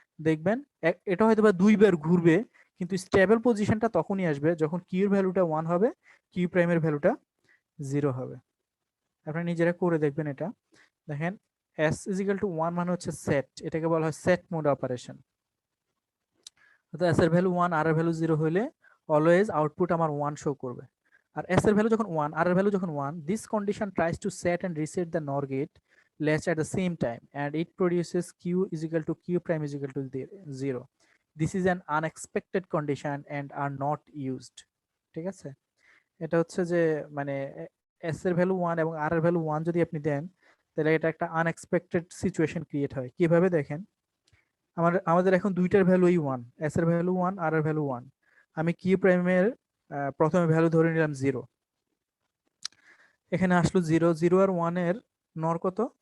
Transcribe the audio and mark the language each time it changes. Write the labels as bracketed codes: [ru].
[bn] দেখবেন এটা হয়তো বা দুইবার ঘুরবে, কিন্তু স্টেবল পজিশনটা তখনই আসবে যখন কিউ এর ভ্যালুটা ওয়ান হবে, কিউ প্রাইমের ভ্যালুটা জিরো হবে। আপনারা নিজেরা করে দেখবেন এটা। দেখেন s ইজিক্যাল টু ওয়ান মানে হচ্ছে সেট, এটাকে বলা হয় সেট মোড অপারেশন। অর্থাৎ s এর ভ্যালু ওয়ান, আর এর ভ্যালু জিরো হলে অলওয়েজ আউটপুট আমার ওয়ান শো করবে। আর s এর ভ্যালু যখন 1, [en] r এর ভ্যালু যখন 1, this condition tries to set and reset the NOR gate latch at the same time, and it produces q is equal to q prime is equal to 0. This is an unexpected condition and are not used. [bn] ঠিক আছে, এটা হচ্ছে যে মানে s এর value 1 এবং r এর value 1 যদি আপনি দেন, তাহলে এটা একটা আনএক্সপেক্টেড সিচুয়েশন ক্রিয়েট হয়। কিভাবে দেখেন, আমাদের এখন দুইটার ভ্যালুই 1, s এর ভ্যালু 1, r এর ভ্যালু 1। আমি q প্রাইমের প্রথমে ভ্যালু ধরে নিলাম 0, এখানে আসলো 0, 0 আর 1 এর নর কত?